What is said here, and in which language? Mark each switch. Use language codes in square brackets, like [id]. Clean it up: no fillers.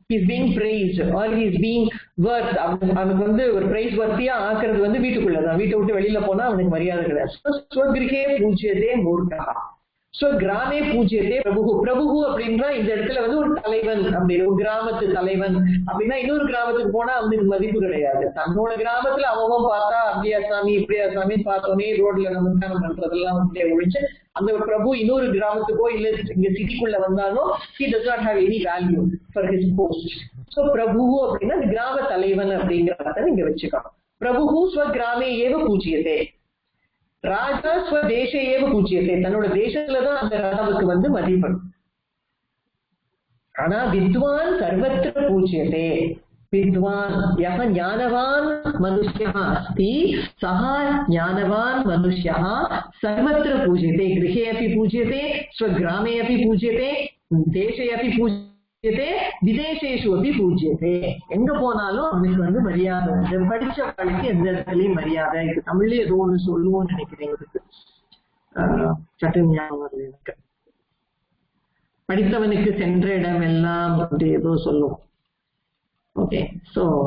[en] he is being praised or he is being worth. [ta] அவனுக்கு வந்து ஒரு பிரைஸ் வர்த்தியா ஆக்குறது வந்து வீட்டுக்குள்ளதான். வீட்டை விட்டு வெளியில போனா அவனுக்கு மரியாதை கிடையாது. [sa] ஸ்வகிரகே பூஜ்யத்தே மூர்க்கஹா. கிராமே பூஜ்யத்தே பிரபு. [ta] பிரபு அப்படின்னா இந்த இடத்துல வந்து ஒரு தலைவன் அப்படின்னு, ஒரு கிராமத்து தலைவன் அப்படின்னா இன்னொரு கிராமத்துக்கு போனா அவனுக்கு மதிப்பு கிடையாது. தன்னோட கிராமத்துல அவன் பார்த்தா அப்படியா சாமி இப்படியா சாமி பார்த்தோன்னே ரோட்ல நமஸ்காரம் பண்றதெல்லாம் வந்து ஒழிச்சு அந்த பிரபு இன்னொரு கிராமத்துக்கோ இல்ல இங்க சிட்டிக்குள்ள வந்தாலும் [en] he does not have any value for his post. [ta] So பிரபு அப்படின்னா கிராம தலைவன் அப்படிங்கிறத நீங்க வச்சுக்கணும். [sa] பிரபு ஸ்வகிராமே ஏவ பூஜ்யத்தே. ராஜா ஸ்வதேச ஏவ பூஜ்யத்தை. [ta] தன்னோட தேசத்துலதான் அந்த ராஜாவுக்கு வந்து மதிப்பு. [sa] ஆனா வித்வான் சர்வத்திர பூஜ்யத்தை. வித்வான் யஹ ஞானவான் மனுஷ்யः अस्ति सः ஞானவான் மனுஷ்யः सर्वत्र पूज्यते. गृहे अपि पूज्यते, स्वग्रामे अपि पूज्यते, देशे अपि पूज्यते, विदेशेषु अपि पूज्यते. [ta] எங்க போனாலும் அவனுக்கு வந்து மரியாதை. படிச்ச வாழ்க்கை எந்த இடத்துலயும் மரியாதை. இது தமிழ்ல ஏதோ ஒண்ணு சொல்லுவோம்னு நினைக்கிறேன். இதுக்கு சட்ட ஞாபகம் வருது எனக்கு. படித்தவனுக்கு சென்ற இடம் எல்லாம் அப்படி ஏதோ சொல்லுவோம். Okay, so